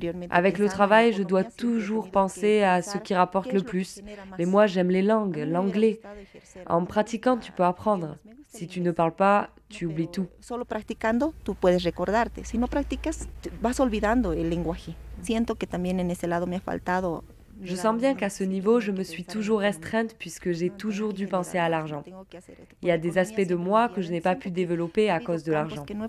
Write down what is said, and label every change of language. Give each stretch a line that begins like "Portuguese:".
French: Avec le travail, je dois toujours penser à ce qui rapporte le plus. Mais moi, j'aime les langues, l'anglais. En pratiquant, tu peux apprendre. Si tu ne parles pas, tu oublies tout.
Spanish: Solo practicando, tú puedes recordarte. Si no practicas, vas olvidando el lenguaje. Siento que también en ese lado me ha faltado.
French: Je sens bien qu'à ce niveau, je me suis toujours restreinte puisque j'ai toujours dû penser à l'argent. Il y a des aspects de moi que je n'ai pas pu développer à cause de l'argent.